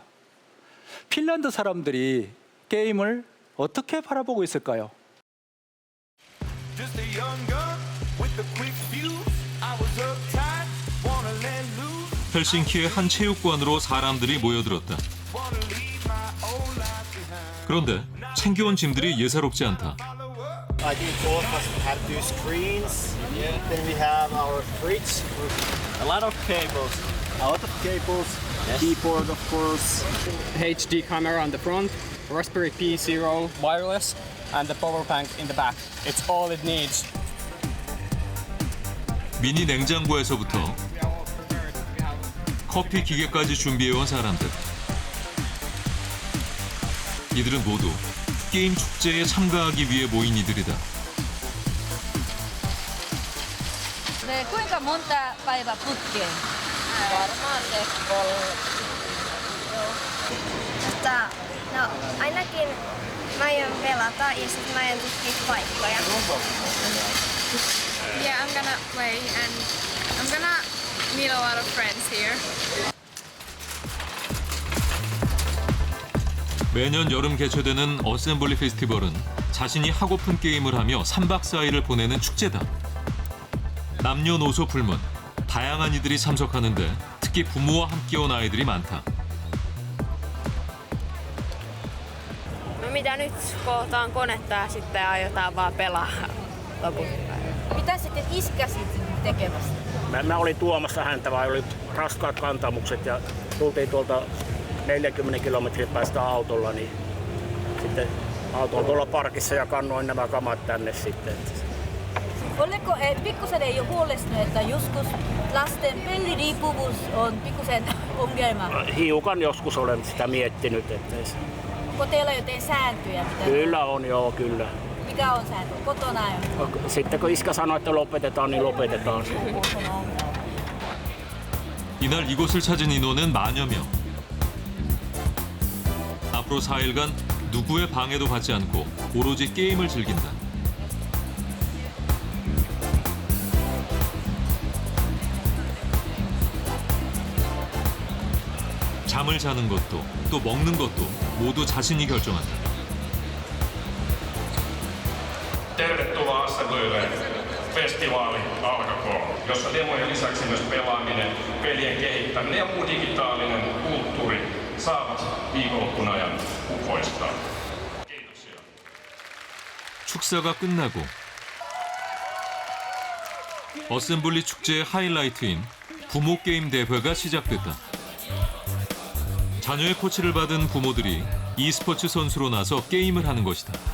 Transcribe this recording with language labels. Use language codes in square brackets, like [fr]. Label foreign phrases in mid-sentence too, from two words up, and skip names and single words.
[ko] 핀란드 사람들이 게임을 어떻게 바라보고 있을까요? 헬싱키의 한 체육관으로 사람들이 모여들었다. 그런데 챙겨온 짐들이 예사롭지 않다. [en] I think both of us have two screens. Then we have our fridge. A lot of cables. Yes. Keyboard, of course. HD camera on the front, Raspberry Pi Zero wireless, and the power bank in the back. It's all it needs. [ko] 미니 냉장고에서부터 커피 기계까지 준비해온 사람들. 이들은 모두 게임 축제에 참가하기 위해 모인 이들이다. 네, [fi] kuinka monta päivää putkeen? Varmaan se 3. No, ainakin mä aion pelata ja sitten mä aion tutkia paikkoja. [en] Yeah, I'm gonna play and I'm gonna meet a lot of friends here. [ko] 매년 여름 개최되는 어셈블리 페스티벌은 자신이 하고픈 게임을 하며 3박 4일을 보내는 축제다. 남녀노소 불문, 다양한 이들이 참석하는데 특히 부모와 함께 온 아이들이 많다. [fi] No mitä nyt, kohtaan konetta ja sitten aiotaan vaan pelaa. lopussa. Mitä sitten iskä sitten tekemässä? Mä olin tuomassa häntä, vai oli raskaat kantamukset ja tultiin tuolta 40 kilometrin päästä autolla, niin sitten auto on tuolla parkissa ja kannoin nämä kamat tänne sitten. Oliko pikkusen ei ole huolestunut, että joskus lasten peliriippuvuus on pikkusen ongelma? Hiukan joskus olen sitä miettinyt. Että Onko teillä jotain sääntöjä? Kyllä on, joo, kyllä. Mikä on sääntö? Kotona on? Sitten kun iskä sanoi, että lopetetaan, niin lopetetaan. [ko] 이날 이곳을 찾은 인원은 만여 명. 앞으로 4일간 누구의 방해도 받지 않고 오로지 게임을 즐긴다. 잠을 자는 것도 또 먹는 것도 모두 자신이 결정한다. [fi] Tervetuloa Assemblyylle festivaali alkakoon, jossa demojen lisäksi myös pelaaminen, pelien kehittäminen ja muu digitaalinen kulttuuri saavat viikonloppun ajan kukoistaa. Kiitoksia. [ko] 축사가 끝나고 어셈블리 축제의 하이라이트인 부모 게임 대회가 시작됐다. 자녀의 코치를 받은 부모들이 e스포츠 선수로 나서 게임을 하는 것이다.